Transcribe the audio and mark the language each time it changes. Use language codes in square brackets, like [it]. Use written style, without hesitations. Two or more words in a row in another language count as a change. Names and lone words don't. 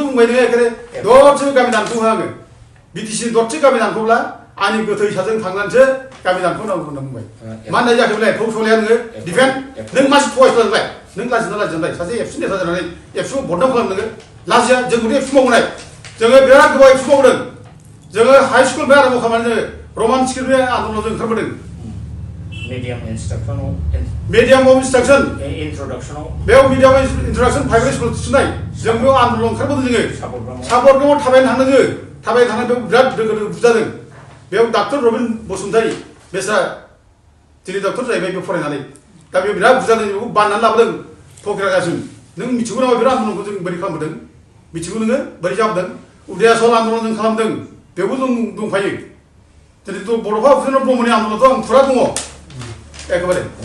[brx] बुंबाय नोङो एखेबारे दरसे गामि दानख'होआं आङो बिटिसि दरसे गामि दानख'ब्ला आंनि गोथै साजों थांनानैसो गामि दानख'नांगौ होनना बुंबाय मा होननाय जाखो बेलाय फौ सौलाया नोङो डिफेन्ड नों मानसि थगायसलांबाय नों लाजिना लाजिनाय सासे एबसु नेता जानानै एबसुआव बदनाम खालाम नोङो लाजिया जोंखौथ' एबसु मावनाय जोङो बिराद गोबाव एबसु मावदों जोङो हाइ स्कुलनिफ्राय आरम्भ खालामनानै जोङो रमान स्क्रिप्टनि आन्दलनाव जों ओंखारबोदों [en] Medium instruction medium of instruction introduction [brx] बेयाव [en] medium of introduction private school [brx] थिसननाय जों बेयाव आन्दलन ओंखारबोदों जोङो सापरगामाव थाबायनो थांदों जोङो थाबायनो थांनानै बेयाव बिराद दोगो दोगो बुजादों बेयाव डाक्टर रबिन बसुमतारी बेस्रा दिनै डक्टर जाहैबाय बेयाव फरायनानै दा बेयाव बिराद बुजादों बेखौ बाननानै लाबोदों फकिरागासिम नों मिथिगौ नामा बिराद आन्दलनखौ जों बोरै खालामबोदों मिथिगौ नोङो बोरै जाबोदों उदयाचल आन्दलन जों खालामदों बेयावबो जों दंफायो दिनैथ' बड'फा उपेन्द्र ब्रह्मनि आन्दलनाथ' आं फुरा दङ एखेबारे